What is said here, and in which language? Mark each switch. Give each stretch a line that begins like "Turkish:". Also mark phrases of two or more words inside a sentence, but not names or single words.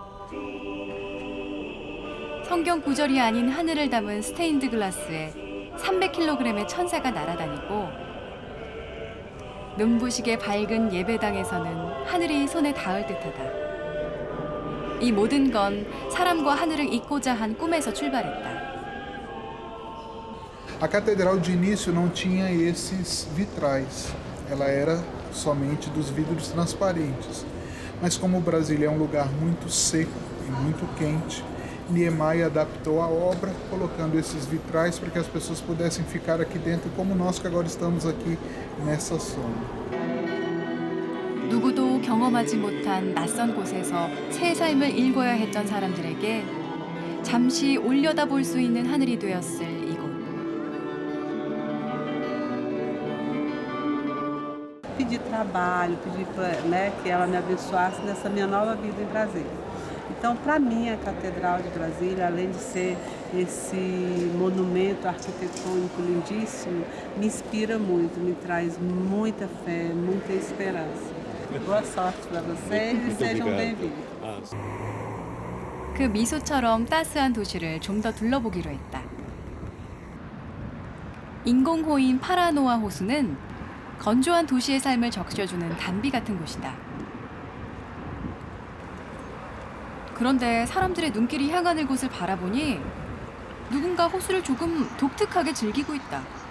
Korean: 성경 구절이 아닌 하늘을 담은 스테인드 글라스에 300kg의 천사가 날아다니고 눈부시게 밝은 예배당에서는 하늘이 손에 닿을 듯하다. 이 모든 건 사람과 하늘을 잇고자 한 꿈에서 출발했다.
Portuguese: A catedral de início não tinha esses vitrais, ela era somente dos vidros transparentes. Mas como Brasília é um lugar muito seco e muito quente, Niemeyer adaptou a obra, colocando esses vitrais para que as pessoas pudessem ficar aqui dentro, como nós que agora estamos aqui nessa zona.
Korean: 누구도 경험하지 못한 낯선 곳에서 새 삶을 일궈야 했던 사람들에게 잠시 올려다볼 수 있는 하늘이 되었을
Portuguese: pedir trabalho, pedir né, que ela me abençoasse nessa minha nova vida em Brasília. Então, para mim, a Catedral de Brasília, além de ser esse monumento arquitetônico lindíssimo, me inspira muito, me traz muita fé, muita esperança. Boa sorte para vocês e sejam bem-vindos.
Korean: 그 미소처럼 따스한 도시를 좀 더 둘러보기로 했다. 인공호인 파라노아 호수는 건조한 도시의 삶을 적셔주는 단비 같은 곳이다. 그런데 사람들의 눈길이 향하는 곳을 바라보니 누군가 호수를 조금 독특하게 즐기고 있다.